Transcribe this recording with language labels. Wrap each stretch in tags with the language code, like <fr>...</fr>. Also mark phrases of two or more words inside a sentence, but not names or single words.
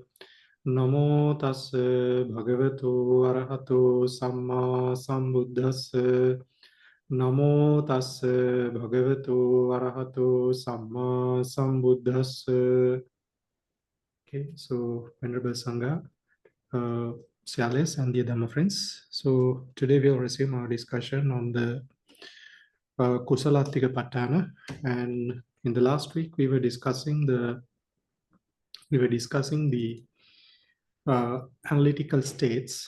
<pi>Namo tassa bhagavato arahato samma sambuddhassa. Namo tassa bhagavato arahato samma sambuddhassa.</pi> <en>Okay, so Venerable Sangha, Siales and the Dhamma friends. So today we'll resume our discussion on the Kusalattika Pat, and in the last week we were discussing the analytical states.</en>